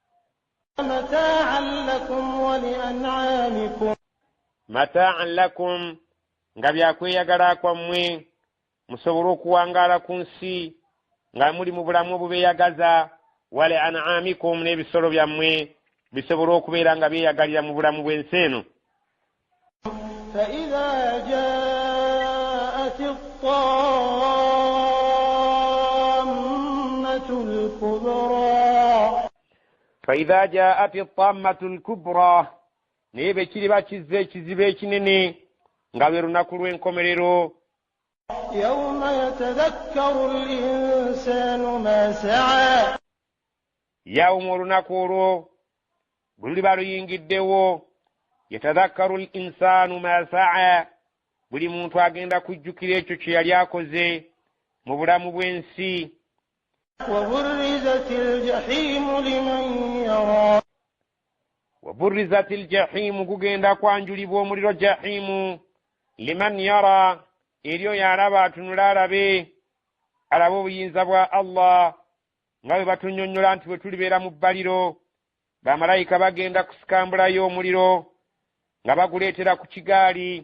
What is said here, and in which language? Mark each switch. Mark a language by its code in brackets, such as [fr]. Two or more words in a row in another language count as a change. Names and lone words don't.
[ar] متاعا لكم, [lg] nga byakweyagala kwammwe, musobole okuwangaala ku nsi nga muli mu bulamu obubeeyagaza. [ar] ولأنعامكم, [lg] n'ebisolo byammwe bisobole okubeera nga byeyagalira mu bulamu bw'ensi eno. [ar] فإذا جاءت الطامة الكبرى, [lg] naye bwe kiriba kizze ekizibu ekinene nga lwe lunaku lw'enkomerero. [ar] يوم يتذكر الإنسان ما سعى, [lg] yawumu olunaku olwo bwe luliba luyingiddewo. [ar] يتذكر الإنسان ما سعى, [lg] buli muntu agenda kujjukira ekyo kye yali akoze mu bulamu bw'ensi. [ar] وبرزت الجحيم لمن يرى, وبرزت الجحيم, [lg] gugenda kwanjulibwa omuliro jahimu, [ar] لمن يرى, [lg] eri oyo alaba atunula alabe obuyinza bwa Allah, nga bwe batunnyonnyola nti bwe tulibeera mu bbaliro, bamalayika bagenda kusikambulayo omuliro nga baguleetera ku kigaali.